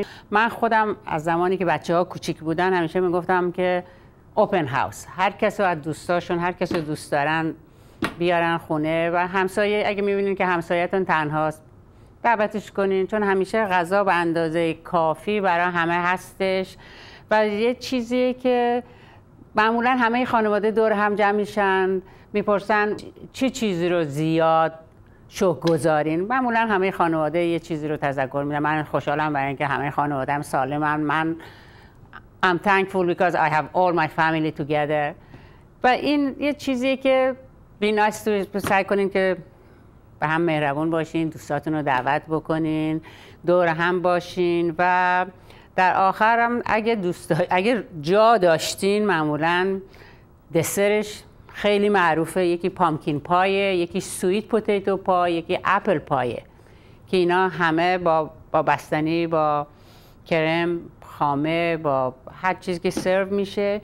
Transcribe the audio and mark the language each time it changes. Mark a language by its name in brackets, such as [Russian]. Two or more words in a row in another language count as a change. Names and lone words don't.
[Persian] من خودم از زمانی که بچه‌ها کوچیک بودن همیشه میگفتم که [English] open house, [Persian] هر کس رو از دوستاشون هر کس رو دوست دارن بیارن خونه و همسایه اگه میبینین که همسایه‌تون تنهاست دعوتش کنین، چون همیشه غذا به اندازه کافی برای همه هستش و یه چیزیه که معمولا همه خانواده دور هم جمع میشن، میپرسن چه چیزی رو زیاد شوق گذارین. معمولا همه خانواده یه چیزی رو تذکر میدن. من خوشحالم برای اینکه همه خانواده‌ام سالمن. [English] من I'm thankful because I have all my family together. [Persian] و این یه چیزیه که [English] be nice to [Persian] سعی کنین که به هم مهربون باشین، دوستاتون رو دعوت بکنین، دور هم باشین و در آخرم اگه جا داشتین معمولا دسرش خیلی معروفه. یکی [English] pumpkin pie, [Persian] یکی [English] sweet potato pie, [Persian] یکی [English] apple pie [Persian] که اینا همه با بستنی، با کرم خامه، با هر چیزی که سرو میشه.